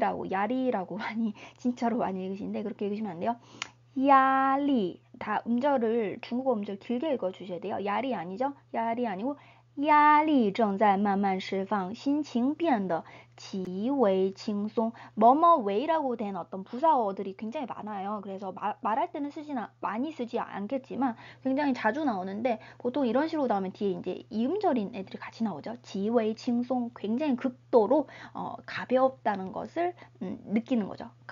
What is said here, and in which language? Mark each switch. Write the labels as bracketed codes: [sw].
[ko] 야리라고 많이, 진짜로 많이 읽으시는데 그렇게 읽으시면 안 돼요. 야리, 다 중국어 음절 길게 읽어주셔야 돼요. 야리 아니죠? 야리 아니고 [zh] 压力正在慢慢释放, 心情变得极为轻松. [ko] 뭐뭐웨이라고 된 어떤 부사어들이 굉장히 많아요. 그래서 말할 때는 많이 쓰지 않겠지만 굉장히 자주 나오는데, 보통 이런 식으로 나오면 뒤에 이제 이음절인 애들이 같이 나오죠. [zh] 极为轻松, [ko] 굉장히 극도로 가볍다는 것을 느끼는 거죠.